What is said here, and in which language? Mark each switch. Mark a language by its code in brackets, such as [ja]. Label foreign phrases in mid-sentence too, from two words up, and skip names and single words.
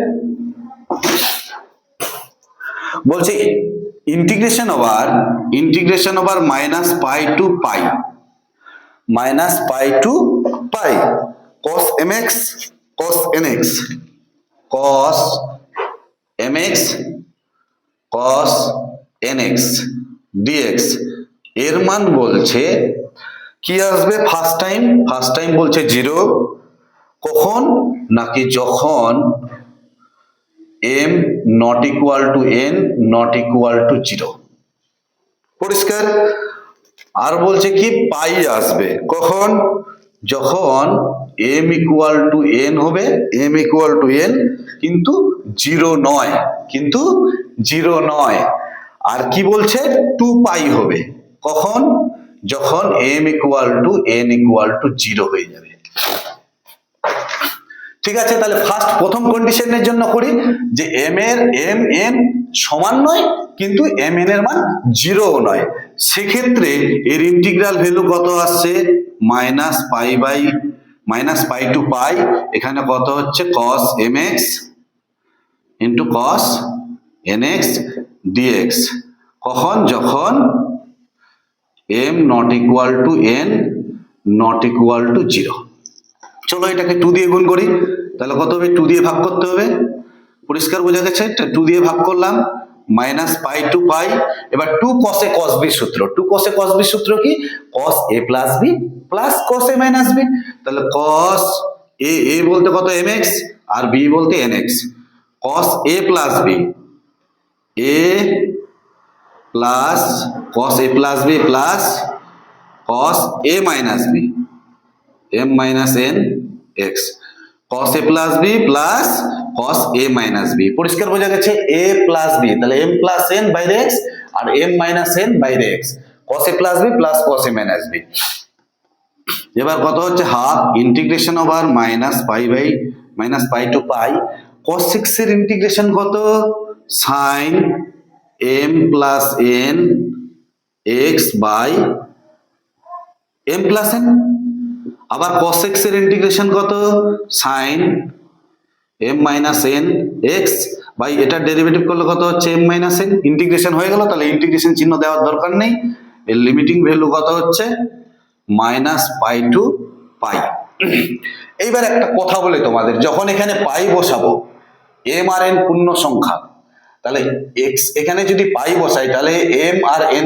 [bn] বলছে [en] integration over minus pi to pi cos mx cos nx cos nx dx [bn] এর মান বলছে কি আসবে [en] first time [bn] বলছে 0 কখন নাকি যখন [en] m not equal to n not equal to 0 [bn] পরিষ্কার আর বলছে কি পাই আসবে কখন যখন [en] m equal to n [bn] হবে [en] m equal to n [bn] কিন্তু 0 নয় আর কি বলছে 2 পাই হবে কখন যখন [en] m equal to n equal to 0 [bn] হয়ে যাবে ঠিক আছে তাহলে ফার্স্ট প্রথম কন্ডিশনের জন্য করি যে mn সমান নয় কিন্তু mn এর মান 0 নয় সেক্ষেত্রে এর ইন্টিগ্রাল ভ্যালু কত আসছে [en] -pi to pi [bn] এখানে কত হচ্ছে [en] cos mx into cos nx dx [bn] কখন যখন [en] m not equal to n not equal to 0 [bn] চলো এটাকে 2 দিয়ে গুণ করি তাহলে কত হবে 2 দিয়ে ভাগ করতে হবে পরিষ্কার বোঝা গেছে 2 দিয়ে ভাগ করলাম [en] -pi to pi [bn] এবার [en] 2 cos a cos b [bn] সূত্র [en] 2 cos a cos b [bn] সূত্র কি [en] cos a plus b plus cos a minus b [bn] তাহলে [en] cos a [bn] বলতে কত mx আর b [en] বলতে nx cos a plus b a plus cos a plus b plus cos a minus b m minus n x cos a plus b plus cos a minus b [bn] পরিষ্কার বোঝা গেছে [en] a plus b তাহলে m plus n [bn] বাইরে x আর [en] m minus n [bn] বাইরে x [en] cos a plus b plus cos a minus b [bn] এবার কত হচ্ছে [en] half integration over -pi to pi cos 6 [bn] এর ইন্টিগ্রেশন কত [en] sin m plus n x by m plus n [bn] আবার cos x এর ইন্টিগ্রেশন কত [en] sin m minus n x [bn] বাই এটা ডেরিভেটিভ করলে কত হচ্ছে [en] m minus n [bn] ইন্টিগ্রেশন হয়ে গেল তাহলে ইন্টিগ্রেশন চিহ্ন দেওয়ার দরকার নেই এর লিমিটিং ভ্যালু কত হচ্ছে [en] -pi to pi [bn] এইবার একটা কথা বলে তোমাদের যখন এখানে পাই বসাবো m আর n পূর্ণ সংখ্যা তাহলে x এখানে যদি পাই বসাই তাহলে m আর n